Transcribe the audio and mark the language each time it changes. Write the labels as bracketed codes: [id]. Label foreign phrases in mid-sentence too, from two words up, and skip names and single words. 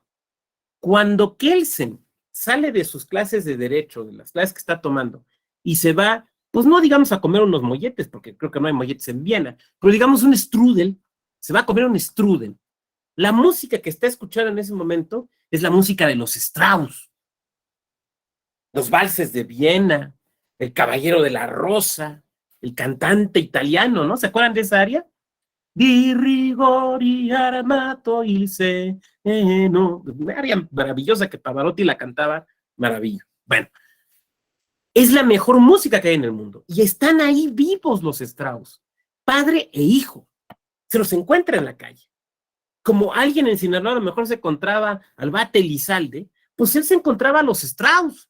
[es] Cuando Kelsen sale de sus clases de derecho, de las clases que está tomando, y se va, pues no digamos a comer unos molletes, porque creo que no hay molletes en Viena, pero digamos un strudel, se va a comer un strudel. La música que está escuchando en ese momento es la música de los Strauss, los valses de Viena, el Caballero de la Rosa, el cantante italiano, ¿no? ¿Se acuerdan de esa aria? [it] Di rigori armato il seno. [es] Una aria maravillosa que Pavarotti la cantaba maravilla. Bueno, es la mejor música que hay en el mundo. Y están ahí vivos los Strauss, padre e hijo. Se los encuentra en la calle. Como alguien en Sinaloa a lo mejor se encontraba al Bate Elizalde, pues él se encontraba a los Strauss.